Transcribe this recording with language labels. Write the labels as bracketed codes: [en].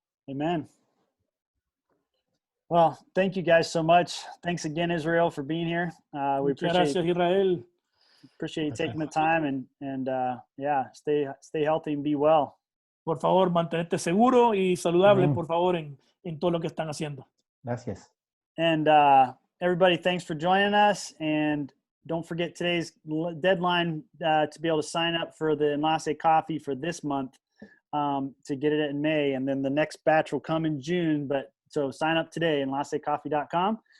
[en] Amen. Well, thank you guys so much. Thanks again, Israel, for being here. We [es] Muchas gracias, Israel. [en] appreciate you taking the time and yeah, stay healthy and be well. [es] Por favor, mantenerte seguro y saludable, por favor, en todo lo que están haciendo. Gracias. [en] And everybody, thanks for joining us. And don't forget today's deadline to be able to sign up for the Enlace coffee for this month, to get it in May. And then the next batch will come in June. So sign up today, enlacecoffee.com.